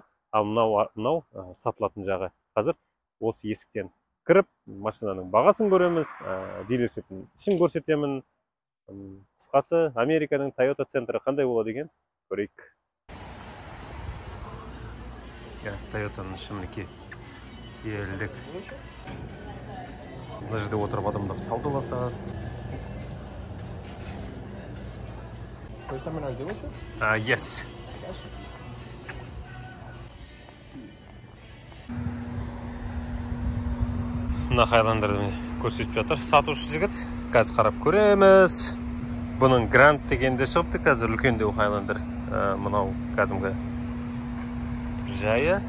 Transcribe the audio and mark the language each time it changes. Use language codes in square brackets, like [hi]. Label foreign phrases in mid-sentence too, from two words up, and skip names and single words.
[kk] Ал мынау сатылатын жағы. Қазір осы есіктен кіріп, машинаның бағасын көреміз, дилершиптің ішін көрсетемін. Қысқасы Американың Toyota центрі қандай болады екен, көрейік. Toyotаның ішімінеке келдік. Мына жерде отырып адамдар саудаласады. [en] First time in our dealership? Yes. [kk] Мына Хайландерді көрсетіп жатыр. Сатушы жігіт. Қазір қарап көреміз. Бұның Гранд дегенде шығыпты қазір үлкендеу Хайландер. Мынау кәдімгі жайы.